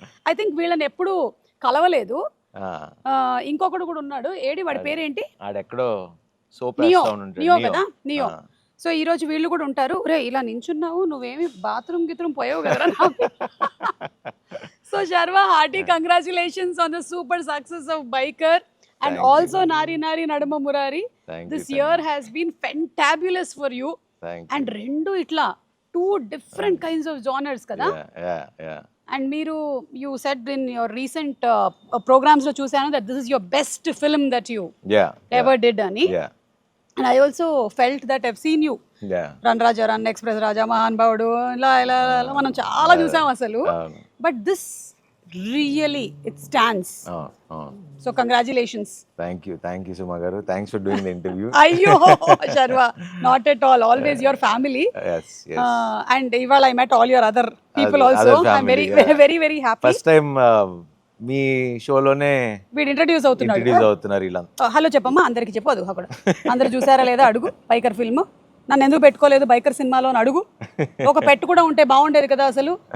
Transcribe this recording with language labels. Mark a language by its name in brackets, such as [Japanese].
[English] I think [Telugu] వీళ్ళని ఎప్పుడు కలవలేదు. ఇంకొకడు కూడా ఉన్నాడు. ఏడి వాడి పేరేంటి? ఆడెక్కడో సోప్ నియో. వేస్తా ఉంటాడు. నియో కదా? నియో. సో ఈ రోజు వీళ్ళు కూడా ఉంటారు. రే ఇలా నించున్నావు, నువ్వేమి బాత్రూమ్ గిత్రూమ్ పోయావు కదరా నాకు. [English] So Sharma, hearty congratulations on the super success of Biker. And Thank also you. Nari Nari Nadama Murari. This year has been fantabulous for you. And [Telugu] rendu itla [English] two different kinds of genres kada. Yeah. And you said in your recent programs [Telugu] lo chusanu [English] that this is your best film that you ever did ani. Yeah. And I also felt that I've seen you. Yeah. [Telugu] Run Raja Run, Express Raja, Mahan Baudu, ఇలా మనం చాలా చూసాం అసలు. [English] But this really it stands. So congratulations. Thank you Suma garu. Thanks for doing the interview. Ayyo Sharva, not at all, always your family. Yes. And [Telugu] ivala [English] I met all your other people also. I'm very happy. First time [Telugu] మీ షోలోనే వీడు introduce అవుతున్నారు ఇలా. Hello చెప్పమ్మా అందరికి చెప్పు. అది అక్కడ అందరు చూసారా లేదా అడుగు. బైకర్ ఫిల్మ్ నన్ను ఎందుకు పెట్టుకోలేదు బైకర్ సినిమాలో అని అడుగు. ఒక పెట్ కూడా ఉంటే బాగుండేది కదా అసలు.